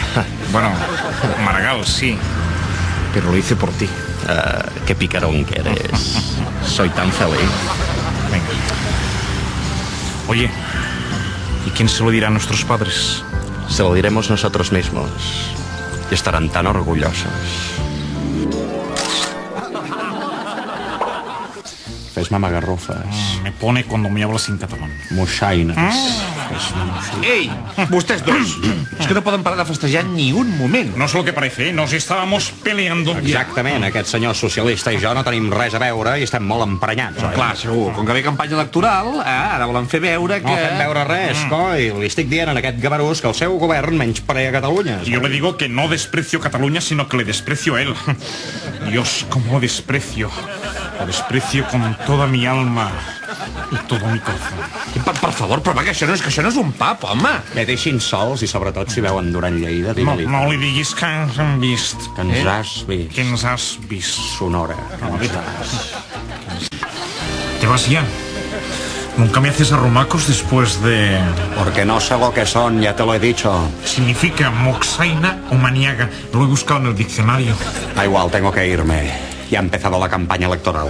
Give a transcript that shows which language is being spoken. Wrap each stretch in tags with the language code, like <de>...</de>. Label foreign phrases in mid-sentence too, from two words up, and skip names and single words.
<es>Bueno, Maragall, sí. Pero lo hice por ti. Qué picarón que eres. Soy tan feliz. Venga. Oye, ¿y quién se lo dirá a nuestros padres? Se lo diremos nosotros mismos.</es> <ca>I estaran tan orgulloses. Fes-me magarrofes.</ca> <es>Me pone cuando me hablas en catalán.</es> <ca>Moixaines. Ei, vostès dos. És que no poden parar de festejar ni un moment.</ca> <es>No es lo que parece, nos estábamos peleando.</es> <ca>Exactament, aquest senyor socialista i jo no tenim res a veure i estem molt emprenyats, oi? Clar, segur, com que ve campanya electoral, ara volen fer veure que... No fem veure res, coi. Li estic dient en aquest gavarús que el seu govern menysprea Catalunya.</ca> <es>Yo le digo que no desprecio Cataluña, sino que le desprecio a él. Dios, cómo lo desprecio. Lo desprecio con toda mi alma y todo mi corazón.</es> <ca>Per favor, però va, que això no és un pap, home. Que deixin sols i sobretot si veuen Duran Lleida, digue-li. No li diguis que ens han vist. Que ens has vist. Que ens has vist. Sonora.</ca> <es>Te vas ya. Nunca me haces arrumacos después de... Porque no sé lo que son, ya te lo he dicho. Significa</es> <ca>moxaina o maniaga.</ca> <es>Lo he buscado en el diccionario. Da igual, tengo que irme. Ya ha empezado la campaña electoral.</es>